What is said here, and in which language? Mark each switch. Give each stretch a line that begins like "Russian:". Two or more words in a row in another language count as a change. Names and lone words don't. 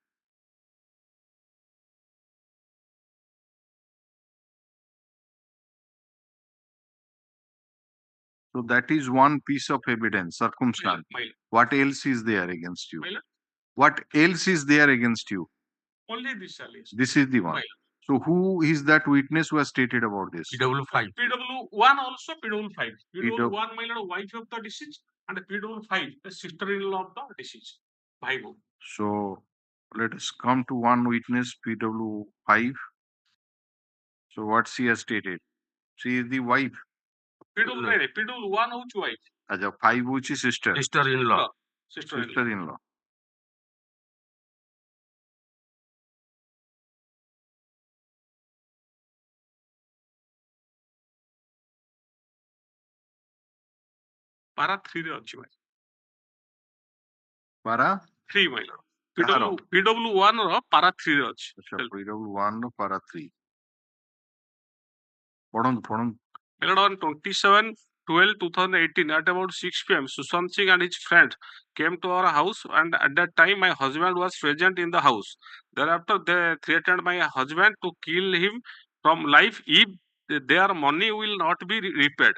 English: So that is one piece of evidence, circumstance. What else is there against you? What else is there against you? Only this allegation. This is the one. So who is that witness who has stated about this? PW5. PW1 also PW5. PW1, my lord, wife of the deceased, and PW5, the sister-in-law of the deceased. Bhaibo. So let us come to one witness, PW5. So what she has stated? She is the wife.
Odia: PW1 houchi wife. ଆଜ୍ଞା, 5 ହଉଛି sister.
English: Sister-in-law. Sister-in-law.
Odia: Para 3 ରେ ଅଛି ଭାଇ.
English: Para 3 my lord.
Odia: PW1 ର para 3 ରେ ଅଛି. PW1 ର para 3. ପଢନ୍ତୁ.
English: My lord, on 27/12/2018 at about 6 p.m. Sushant Singh and his friend came to our house, and at that time my husband was present in the house. Thereafter they threatened my husband to kill him from life if their money will not be repaid.